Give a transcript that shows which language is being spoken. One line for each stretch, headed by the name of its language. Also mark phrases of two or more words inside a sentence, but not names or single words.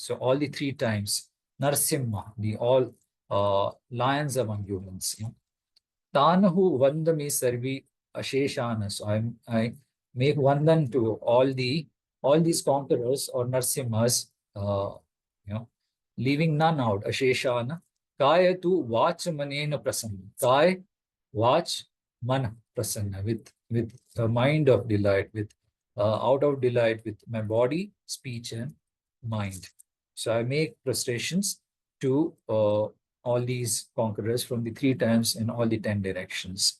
English: So all the 3 times, Narsimha, the all lions among humans. Yeah.
Sanskrit: तानहु वन्दामि सर्वि अशेषन.
English: So I make Vandan to all these conquerors or Narsimhas, leaving none out.
Sanskrit: Asheshana. काय तु वाचमनेन प्रसन्न. Kaya,
English: watch,
Sanskrit: मन प्रसन्न,
English: with a mind of delight, with out of delight with my body, speech, and mind. So I make prostrations to all these conquerors from the 3 times in all the 10 directions.